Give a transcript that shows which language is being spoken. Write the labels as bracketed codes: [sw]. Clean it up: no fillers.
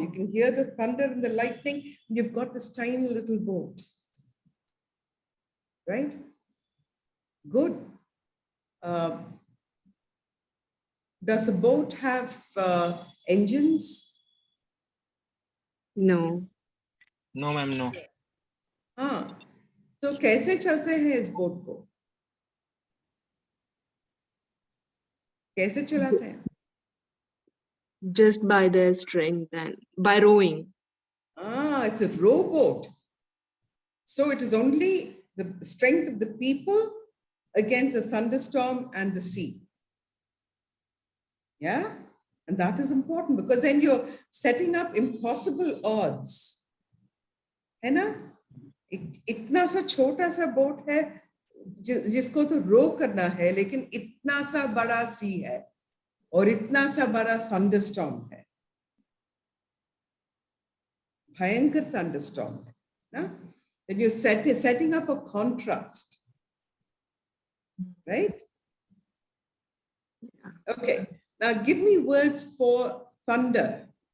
[en] You can hear the thunder and the lightning. And you've got this tiny little boat, right? Good. Does a boat have engines? No. No, ma'am, no. [hi] हाँ, तो कैसे चलते हैं इस boat को? कैसे चलाते हैं? [en] Just by their strength and by rowing. It's a rowboat. So it is only the strength of the people against the thunderstorm and the sea. Yeah, and that is important because then you're setting up impossible odds. [hi] है ना? इतना सा छोटा सा boat है जिसको तो रो करना है, लेकिन इतना सा बड़ा सी है और इतना सा बड़ा थंडरस्टॉर्म है, भयंकर थंडरस्टॉर्म है ना? [en] Then you're setting up a contrast, right? Okay, now give me words for thunder.